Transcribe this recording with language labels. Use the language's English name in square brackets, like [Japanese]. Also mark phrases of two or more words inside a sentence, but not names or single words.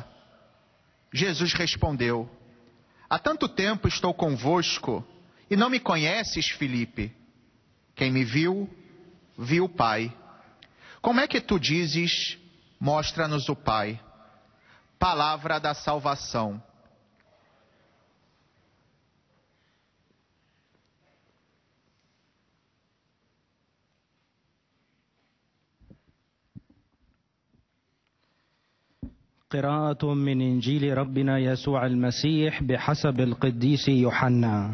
[Portuguese] Jesus respondeu: Há tanto tempo estou convosco e não me conheces, Felipe? Quem me viu, viu o Pai. Como é que tu dizes, mostra-nos o Pai? Palavra da salvação. [Arabic] قراءة من إنجيل ربنا يسوع المسيح بحسب القديس يوحنا.